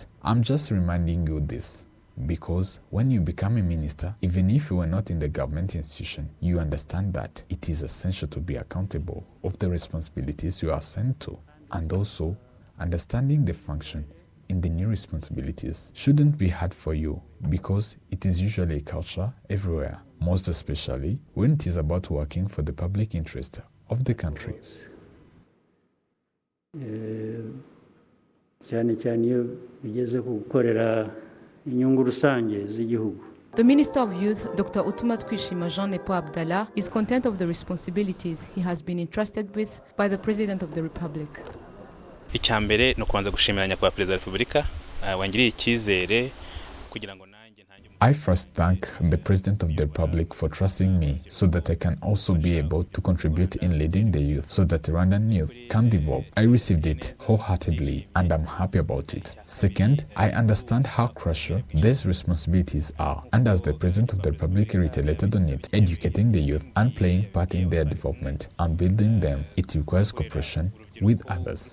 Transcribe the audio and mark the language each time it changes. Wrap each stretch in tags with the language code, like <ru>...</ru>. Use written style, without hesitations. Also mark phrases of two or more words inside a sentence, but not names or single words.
<en>I'm just reminding you this, because when you become a minister, even if you were not in the government institution, you understand that it is essential to be accountable of the responsibilities you are assigned to, and also understanding the function in the new responsibilities shouldn't be hard for you, because it is usually a culture everywhere, most especially when it is about working for the public interest of the country.</en> <rw>cyane cyane iyo bigeze ku gukorera inyungu rusange z'igihugu.</rw> <en>The Minister of Youth, Dr. Utumatwishima Janepo Abdallah, is content of the responsibilities he has been entrusted with by the President of the Republic.</en> <rw>Icyambere no kubanza gushimira nyakubahwa Perezida wa Repubulika wangiriye icyizere kugira ngo</rw> <en>I first thank the President of the Republic for trusting me so that I can also be able to contribute in leading the youth so that the Rwandan youth can develop. I received it wholeheartedly and I'm happy about it. Second, I understand how crucial these responsibilities are, and as the President of the Republic reiterated on it, educating the youth and playing part in their development and building them, it requires cooperation with others.</en>